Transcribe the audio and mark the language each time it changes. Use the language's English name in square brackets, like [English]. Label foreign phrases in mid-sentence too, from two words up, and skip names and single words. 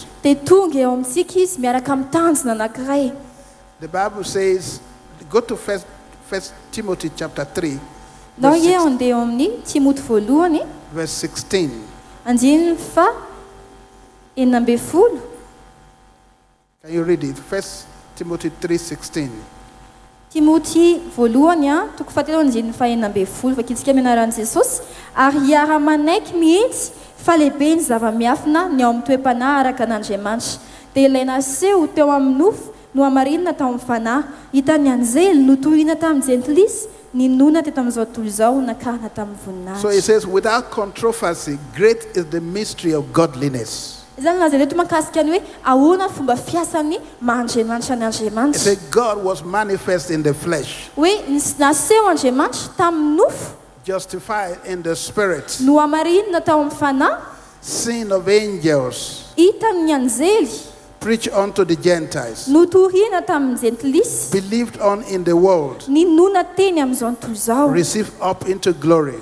[English] The Bible says, go to First Timothy chapter 3, verse 16. Can you read it? First Timothy 3:16. [Malagasy] Timothy voalohany toko fahatelo andininy fahenambefolo vakitsika mianaran'i Jesosy ary hiara-manaiky mihitsy fa lehibe ny zava-miafina ny ao amin'ny toe-panahy araka an'Andriamanitra dia ilaina seho teo amin'ny nofo no hamarinina tao amin'ny fanahy hitany anjely no tohina tamin'ny jentilisa ny nona teto amin'izao tontolo izao nakarina tamin'ny voninahitra. [English] So it says, without controversy, great is the mystery of godliness. It said God was manifest in the flesh, justified in the spirit, seen of angels, preached unto the Gentiles, believed on in the world, received up into glory.